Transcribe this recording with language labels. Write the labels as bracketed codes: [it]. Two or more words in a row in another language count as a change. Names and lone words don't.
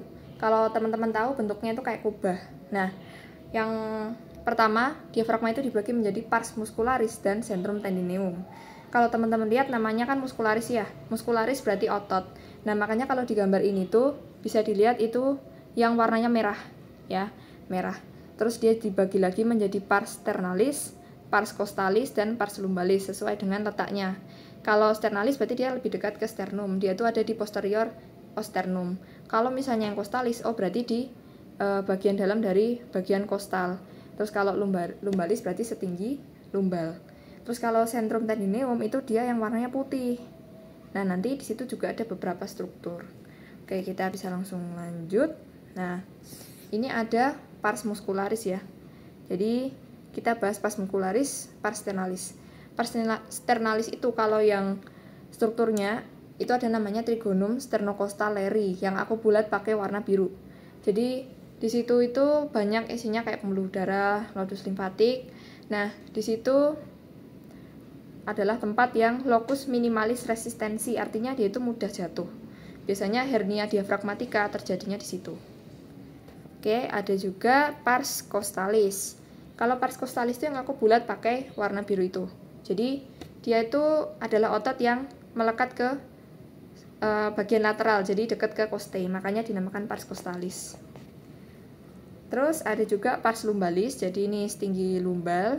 [id] Kalau teman-teman tahu bentuknya itu kayak kubah. Nah, yang pertama, diafragma itu dibagi menjadi [la] pars muscularis [id] dan [la] centrum tendineum. [id] Kalau teman-teman lihat namanya kan muskularis ya. Muskularis berarti otot. Nah, makanya kalau di gambar ini tuh bisa dilihat itu yang warnanya merah ya, merah. Terus dia dibagi lagi menjadi [la] pars sternalis, pars costalis [id] dan [la] pars lumbalis [id] sesuai dengan letaknya. Kalau sternalis berarti dia lebih dekat ke sternum. Dia tuh ada di posterior osternum. Kalau misalnya yang costalis, oh berarti di bagian dalam dari bagian kostal. Terus kalau lumbalis berarti setinggi lumbal. Terus kalau [la] centrum tendineum [id] itu dia yang warnanya putih. Nah, nanti di situ juga ada beberapa struktur. Oke, kita bisa langsung lanjut. Nah, ini ada [la] pars muscularis [id] ya. Jadi, kita bahas [la] pars muscularis, pars sternalis. Pars sternalis [id] itu kalau yang strukturnya itu ada namanya [la] trigonum sternocostal-Leri [id] yang aku bulat pakai warna biru. Jadi, di situ itu banyak isinya kayak pembuluh darah, nodus limfatik. Nah, di situ adalah tempat yang [la] locus minimalis [id] resistensi, artinya dia itu mudah jatuh. Biasanya hernia diafragmatika terjadinya di situ. Oke, ada juga [la] pars costalis. [id] Kalau [la] pars costalis [id] itu yang aku bulat pakai warna biru itu. Jadi dia itu adalah otot yang melekat ke bagian lateral, jadi dekat ke costae, makanya dinamakan [la] pars costalis. [id] Terus ada juga [la] pars lumbalis, [id] jadi ini setinggi lumbal.